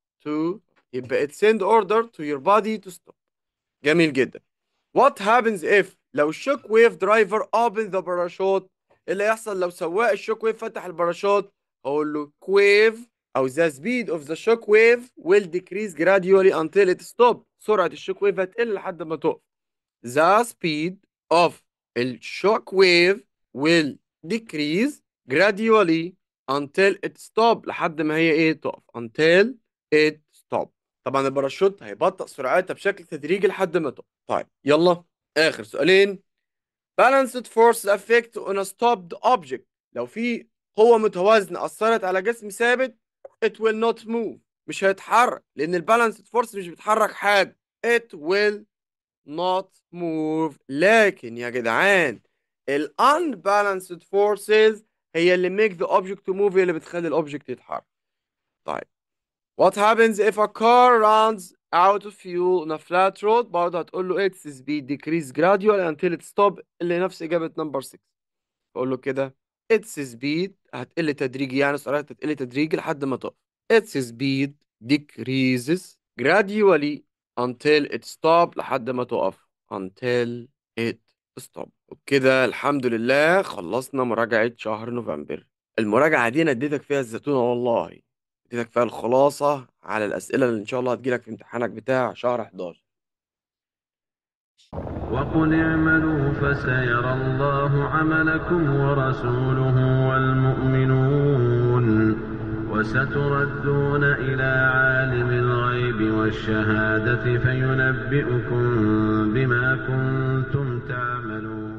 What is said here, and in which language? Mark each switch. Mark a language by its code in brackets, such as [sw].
[en] to [ar] يبقى [en] it send order to your body to stop. [ar] جميل جدا. [en] what happens if [ar] لو الشوك ويف درايفر [en] open the parachute؟ [ar] اللي يحصل لو سواق الشوك ويف فتح الباراشوت؟ اقول له [en] wave او the speed of the shock wave will decrease gradually until it stop. [ar] سرعة الشوك ويف هتقل لحد ما تقف. [en] the speed of الشوك wave will decrease gradually until it stop [ar] لحد ما هي ايه تقف. [en] until it stop. [ar] طبعا الباراشوت هيبطئ سرعتها بشكل تدريجي لحد ما تقف. طيب يلا اخر سؤالين. [en] balanced force effect on a stopped object. [ar] لو في قوة متوازنة أثرت على جسم ثابت [en] it will not move [ar] مش هيتحرك لأن البالانسد فورس مش بتحرك حاجة. [en] it will not move. [ar] لكن يا جدعان ال [en] unbalanced forces [ar] هي اللي [en] make the object to move، [ar] هي اللي بتخلي الأوبجكت يتحرك. [en] طيب what happens if a car runs out of fuel on a flat road؟ [ar] برضه هتقول له [en] its speed decrease gradually until it stop [ar] اللي نفس إجابة نمبر 6. بقول له كده [en] its speed [ar] هتقل تدريجي، يعني سرعتها هتقل تدريجي لحد ما تقف. [en] its speed decreases gradually until it stop [ar] لحد ما تقف. [en] until it stop. [ar] وبكده الحمد لله خلصنا مراجعة شهر نوفمبر. المراجعة دي أنا اديتك فيها الزتونة والله، اديتك فيها الخلاصة على الأسئلة اللي إن شاء الله هتجيلك في امتحانك بتاع شهر 11. وقل اعملوا فسيرى الله عملكم ورسوله والمؤمنون وستردون إلى عالم الغيب والشهادة فينبئكم بما كنتم تعملون.